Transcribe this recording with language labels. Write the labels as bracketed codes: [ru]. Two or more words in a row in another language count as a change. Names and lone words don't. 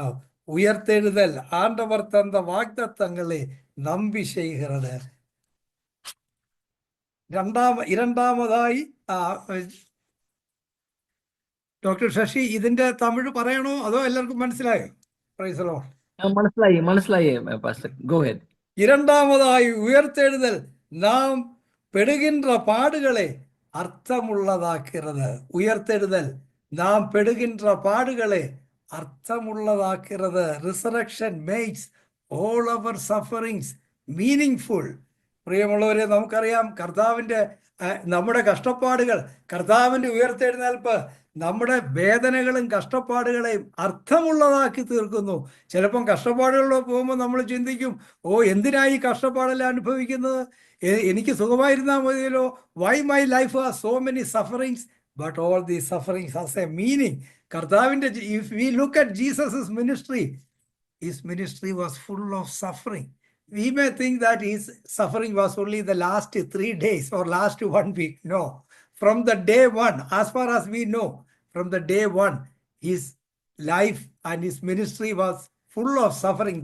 [ml] ഉയർത്തെഴുതൽ ആണ്ടവർ തന്ന വാഗ്ദത്തങ്ങളെ നമ്പി ചെയ്യുന്നത്. രണ്ടാമതായി ഡോക്ടർ ശശി ഇതിന്റെ തമിഴ് പറയണോ അതോ എല്ലാവർക്കും മനസ്സിലായോ? [en] Praise the Lord. [ml] മനസ്സിലായി പാസ്റ്റർ. [en] go ahead. [ta] இரண்டாவதாய் உயர்த்தெழுதல் நாம் பெறுகின்ற பாடுகளை அர்த்தமுள்ளதாக்கிறது. உயர்த்தெழுதல் நாம் பெறுகின்ற பாடுகளை അർത്ഥമുള്ളതാക്കുന്നത്. [en] Resurrection makes all our sufferings meaningful. [ml] പ്രിയമുള്ളവരെ, നമുക്കറിയാം കർത്താവിൻ്റെ നമ്മുടെ കഷ്ടപ്പാടുകൾ, കർത്താവിൻ്റെ ഉയർത്തെഴുന്നേൽപ്പ് നമ്മുടെ വേദനകളും കഷ്ടപ്പാടുകളെയും അർത്ഥമുള്ളതാക്കി തീർക്കുന്നു. ചിലപ്പം കഷ്ടപ്പാടുകളിലൂടെ പോകുമ്പോൾ നമ്മൾ ചിന്തിക്കും, ഓ എന്തിനായി കഷ്ടപ്പാടെല്ലാം അനുഭവിക്കുന്നത്, എനിക്ക് സുഖമായിരുന്നാൽ മതിയല്ലോ. [en] why my life has so many sufferings, but all these sufferings has a meaning. കർത്താവിൻ്റെ if we look at Jesus ministry, his ministry was full of suffering. We may think that his suffering was only the last 3 days or last 1 week. No, from the day one, as far as we know, from the day one, his life and his ministry was full of suffering.